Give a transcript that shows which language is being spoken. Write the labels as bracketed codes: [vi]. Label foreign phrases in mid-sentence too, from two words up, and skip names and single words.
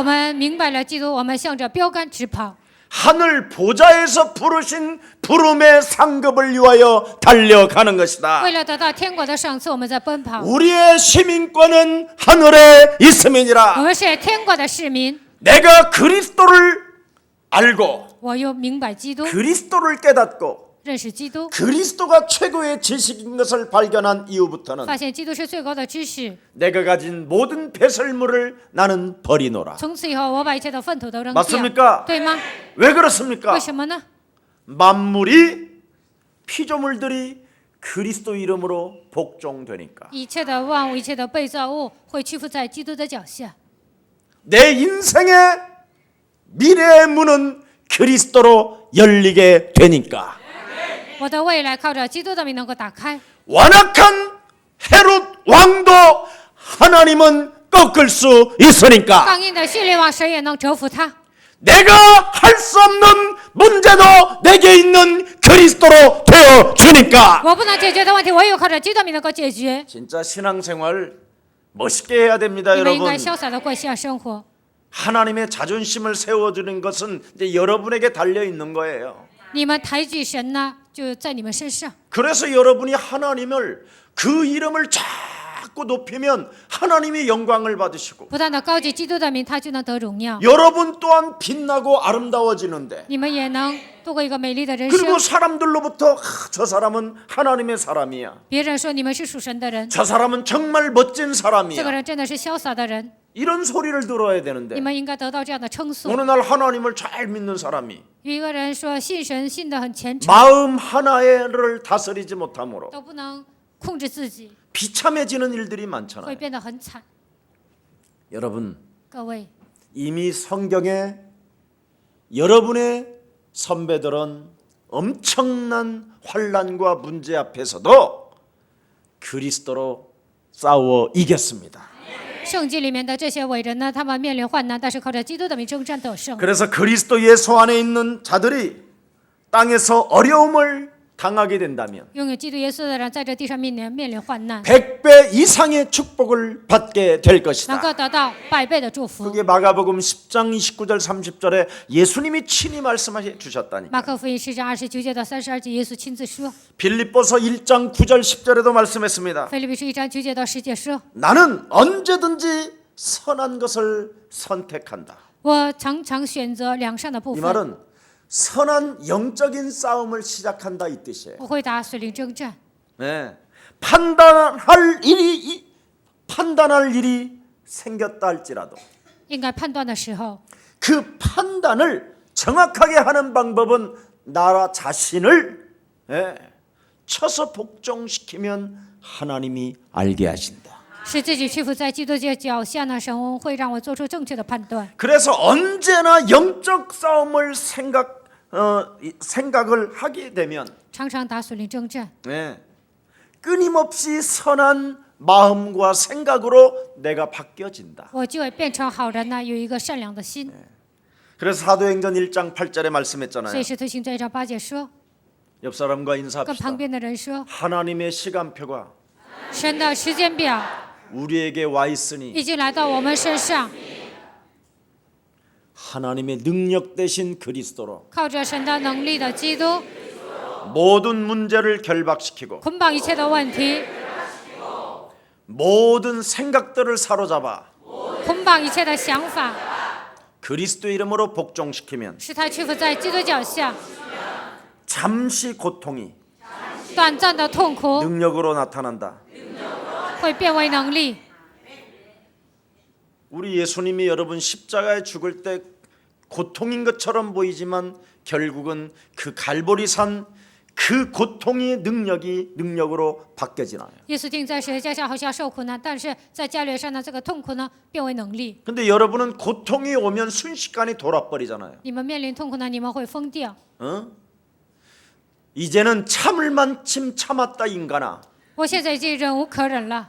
[zh] 我们明白了基督，我们向着标杆直跑。 [ko] 하늘 보좌에서 부르신 부름의 상급을 위하여 달려가는 것이다. [zh] 为了得到天国的赏赐，我们在奔跑。 [ko] 우리의 시민권은 하늘에 [zh] 我 [ko] 있음이니라. [zh] 们是天国的市民， [ko] 내가 그리스도를 알고 [zh] 我又明白基督， [ko] 그리스도를 깨닫고 [zh] 认识基督， [ko] 그리스도가 최고의 지식인 것을 발견한 이후부터는 [zh] 发现基督是最高的知识。 [ko] 내가 가진 모든 배설물을 나는 버리노라. [zh] 从此以后，我把一切的粪土都扔掉， [ko] 맞습니까? [zh] 对吗？ [ko] 왜 그렇습니까? [zh] 为什么呢？ [ko] 만물이 피조물들이 그리스도 이름으로 복종되니까. [zh] 一切的万物，一切的被造物会屈服在基督的脚下。 [ko] 내 인생의 미래의 문은 그리스도로 열리게 되니까. [zh] 我的未来靠着基督的名能够打开。 [ko] 완악한 헤롯 왕도 하나님은 꺾을 수 있으니까. [zh] 刚硬的叙利王，谁也能折服他。 [ko] 내가 할 수 없는 문제도 내게 있는 그리스도로 되어 주니까. [zh] 我不能解决的问题，唯有靠着基督的名能够解决。 [ko] 진짜 신앙생활 멋있게 해야 됩니다, [zh] 你们应 [ko] 여러분. [zh] 该潇洒的过信仰生活。 [ko] 하나님의 자존심을 세워주는 것은 이제 여러분에게 달려 있는 거예요. [zh] 你们抬举神呢，就在你们身上。 [ko] 그래서 여러분이 하나님을 그 이름을 자꾸 높이면 하나님이 영광을 받으시고 [zh] 不断的高举基督的名，他就能得荣耀。 [ko] 여러분 또한 빛나고 아름다워지는데 [zh] 你们也能度过一个美丽的人生。 [ko] 그리고 사람들로부터 저 사람은 하나님의 사람이야. [zh] 别人说你们是属神的人， [ko] 저 사람은 정말 멋진 [zh] 这个 [ko] 사람이야. [zh] 人真的是潇洒的人， [ko] 이런 소리를 들어야 [zh] 你 [ko] 되는데 [zh] 们应该得到这样的称颂。 [ko] 어느 날 하나님을 잘 믿는 사람이 [zh] 有一个人说信神信得很虔诚， [ko] 마음 하나를 다스리지 못함으로 [zh] 都不能控制自己， [ko] 비참해지는 일들이 [zh] 会 [ko] 많잖아요. [zh] 变得很惨。 [ko] 여러분 [zh] 各位， [ko] 이미 성경에 여러분의 선배들은 엄청난 환난과 문제 앞에서도 그리스도로 싸워 이겼습니다. [zh] 圣经里面的这些伟人呢，他们面临患难，但是靠着基督的名征战得胜。 [ko] 그래서 그리스도 예수 안에 있는 자들이 땅에서 어려움을 당하게 된다면 [zh] 拥有基督耶稣的人，在这地上面临患难， [ko] 100배 이상의 축복을 받게 될 [zh] 能 [ko] 것이다. [zh] 够得到百倍的祝福。 [ko] 그게 마가복음 10장 29절 30절에 예수님이 친히 말씀해 주셨다니. [zh] 马可福音10章29节到32节，耶稣亲自说； [ko] 빌립보서 1장 9절 10절에도 말씀했습니다. [zh] 腓立比书1章9节到10节说： [ko] 나는 언제든지 선한 것을 선택한다. [zh] 我常常选择良善的部 [ko] 이 [zh] 分， [ko] 말은 선한 영적인 싸움을 시작한다 이 뜻이에요. [zh] 我会打属灵征战。 [ko] 네. 판단할 일이 생겼다 할지라도 [zh] 应该判断的时候， [ko] 그 판단을 정확하게 하는 방법은 나 자신을 쳐서 복종시키면 하나님이 알게 하신다. [zh] 使自己屈服在基督的脚下呢，神会让我做出正确的判断。 [ko] 그래서 언제나 영적 싸움을 생각을 하게 되면 [zh] 常常打属灵征战， [ko] 끊임없이 선한 마음과 생각으로 내가 바뀌어진다. [zh] 我就会变成好人呢，有一个善良的心。 [ko] 그래서 사도행전 1장 8절에 [zh] 所以 [ko] 말씀했잖아요. [zh] 使徒行传1章8节说， [ko] 옆 사람과 [zh] 跟 [ko] 인사합시다. [zh] 旁边的人说， [ko] 하나님의 시간표가 [zh] 神的时间表 [ko] 우리에게 와 있으니 [zh] 已经来到我们身上， [ko] 하나님의 능력 대신 그리스도로 [zh] 靠着神的能力的基督， [ko] 모든 문제를 결박시키고 [zh] 捆绑一切的问题， [ko] 모든 생각들을 사로잡아 [zh] 捆绑一切的想法， [ko] 그리스도 이름으로 복종시키면 [zh] 使他屈服在基督脚下， [ko] 잠시 고통이 [zh] 短暂的痛苦 [ko] 능력으로 나타난다. [zh] 会变为能力。 [ko] 우리 예수님이 여러분 십자가에 죽을 때 고통인 것처럼 보이지만 결국은 그 갈보리산 그 고통의 능력으로 바뀌어지나요. [zh] 耶稣钉在十字架上好像受苦难，但是在加略山呢，这个痛苦呢变为能力。 [ko] 근데 여러분은 고통이 오면 순식간에 돌아버리잖아요. [zh] 你们面临痛苦呢，你们会疯掉。 [ko] 이제는 참을 만큼 참았다 인간아. [zh] 我现在已经忍无可忍了。